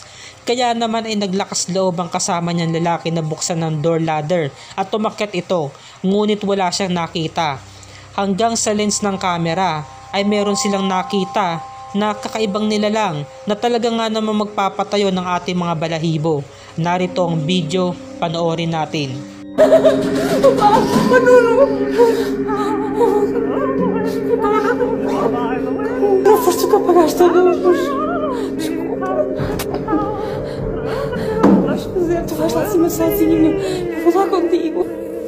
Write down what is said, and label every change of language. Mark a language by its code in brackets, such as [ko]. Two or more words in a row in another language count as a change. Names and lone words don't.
[tl] Kaya naman ay naglakas loob ang kasama niyang lalaki na buksan ng [en] door ladder [tl] at tumakyat ito, ngunit wala siyang nakita. Hanggang sa lens ng kamera ay meron silang nakita na kakaibang nilalang na talaga nga naman magpapatayo ng ating mga balahibo. Narito ang video, panoorin natin. [pt] Por favor, tú que apagaste a luz. Desculpa. Zé, tu vais lá acima sozinho. Eu vou lá contigo.